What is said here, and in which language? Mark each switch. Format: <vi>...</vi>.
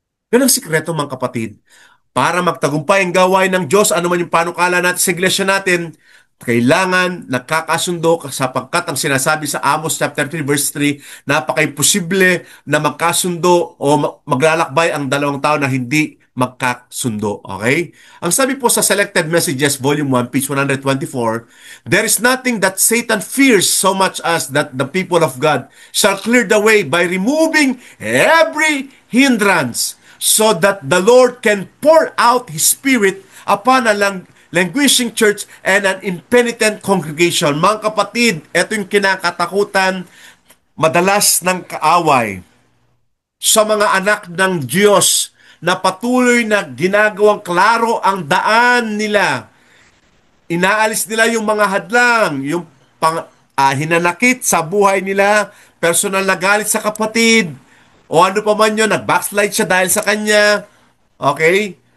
<tl>Yun ang sikreto mga kapatid. Para magtagumpay ang gawain ng Diyos, ano man yung panukala natin sa iglesia natin, kailangan nagkakasundo sapagkat ang sinasabi sa Amos chapter 3 verse 3, napaka-imposible na magkasundo o maglalakbay ang dalawang tao na hindi magkasundo.</tl> <en>Okay?</en> <tl>Ang sabi po sa</tl> <en>Selected Messages Volume 1, page 124, there is nothing that Satan fears so much as that the people of God shall clear the way by removing every hindrance so that the Lord can pour out His Spirit upon a languishing church and an impenitent congregation.</en> <tl>Mga kapatid, ito yung kinakatakutan madalas ng kaaway sa mga anak ng Diyos na patuloy na ginagawang klaro ang daan nila. Inaalis nila yung mga hadlang, yung hinanakit sa buhay nila, personal na galit sa kapatid, o ano pa man yun, nag-backslide siya dahil sa kanya. Okay?</tl>